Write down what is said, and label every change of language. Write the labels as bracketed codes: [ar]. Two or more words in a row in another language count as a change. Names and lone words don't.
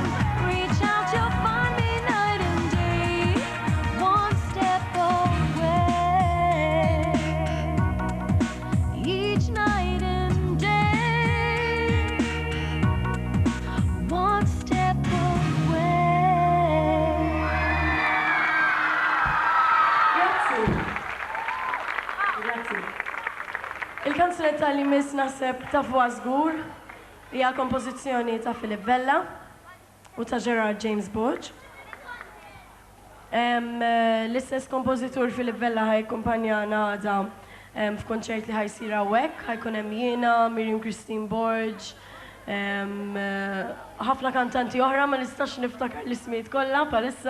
[en] Reach out, you'll find me night and day. One step away. Each night and day. One step away. [mt] Grazzi. Grazzi. Il-kanzunetta li miss naħseb ta' fuqa żgur hija kompożizzjoni ta' Philip Bella u ta' Gerard James Budge. L-istess kompożitur Philip Bella ħajkumpanjana għada f'konċert li ħajsir hawnhekk, ħajkun hemm jiena, Miriam Christine Borge, ħafna kantanti oħra ma nistax niftakar l-ismijiet kollha bħalissa.